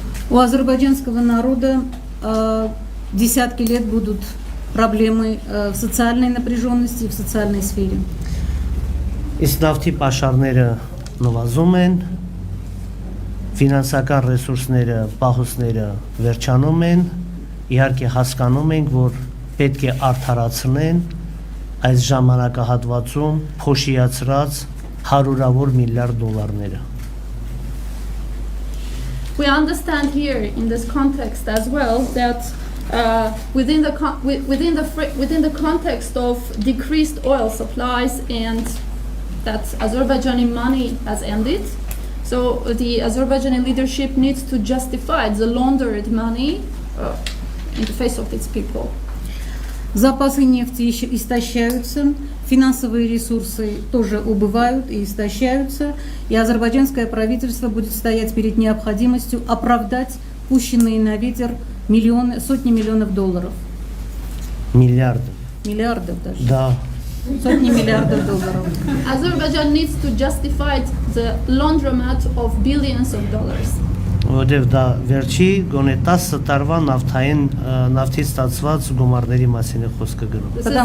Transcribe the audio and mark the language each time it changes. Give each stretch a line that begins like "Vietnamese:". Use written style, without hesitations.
Russian: У азербайджанского народа десятки лет будут проблемы в социальной напряженности и в социальной сфере.
Armenian: Իսկ նավթի պաշարները նվազում են, ֆինանսական ռեսուրսները, պահուստները վերջանում են, իհարկե հասկանում ենք, որ պետք է արդարացնեն այս ժամանակահատվածում փոշիացրած հարյուրավոր միլիարդ դոլարները։
English: We understand here in this context as well that within the context of decreased oil supplies and that Azerbaijani money has ended, so the Azerbaijani leadership needs to justify the laundered money in the face of its people.
Russian: Запасы нефти истощаются, финансовые ресурсы тоже убывают и истощаются, и азербайджанское правительство будет стоять перед необходимостью оправдать пущенные на ветер сотни миллионов долларов.
Armenian: Միլիարդ։
Russian: Миллиардов даже.
Armenian: Դա
Russian: Сотни миллиардов долларов.
English: Azerbaijan needs to justify the laundromat of billions of dollars.
Armenian: որովհետև դա վերջի գոնե 10 տարվա նավթից ստացված գումարների մասին է խոսքը գնում։